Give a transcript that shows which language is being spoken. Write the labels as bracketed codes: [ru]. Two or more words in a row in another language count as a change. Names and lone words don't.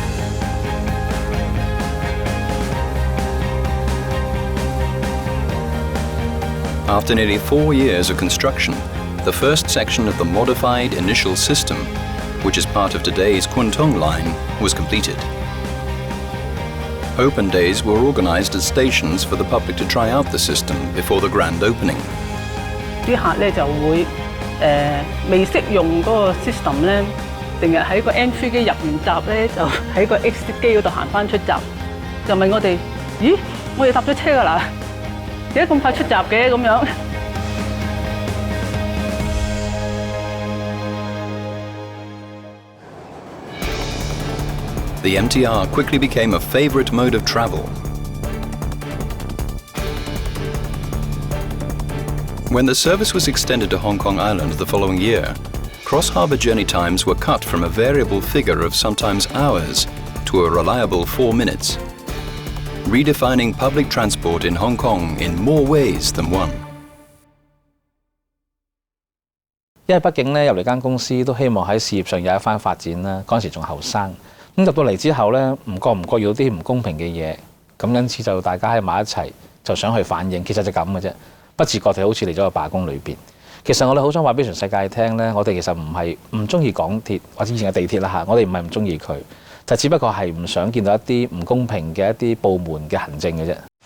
[en] After nearly 4 years of construction, the first section of the modified initial system, which is part of today's Kwun Tong line, was completed. Open days were organised as stations for the public to try out the system before the grand opening. [yue] 啲客咧就會未識用嗰個 system 咧，成日喺個 entry 機入完閘咧，就喺個 exit 機嗰度行翻出閘，就問我哋：咦，我哋搭咗車㗎啦，點解咁快出閘嘅咁樣？ [en] The MTR quickly became a favourite mode of travel. When the service was extended to Hong Kong Island the following year, cross-harbour journey times were cut from a variable figure of sometimes hours to a reliable 4 minutes, redefining public transport in Hong Kong in more ways than one. [yue] 因為畢竟咧入嚟間公司都希望喺事業上有一番發展啦，嗰陣時仲後生。咁入到嚟之後咧，唔覺遇到啲唔公平嘅嘢，咁因此就大家喺埋一齊，就想去反映，其實就咁嘅啫。不自覺地好似嚟咗個罷工裏邊。其實我哋好想話俾全世界聽咧，我哋其實唔係唔中意港鐵或者以前嘅地鐵啦嚇，我哋唔係唔中意佢，就只不過係唔想見到一啲唔公平嘅一啲部門嘅行政嘅啫。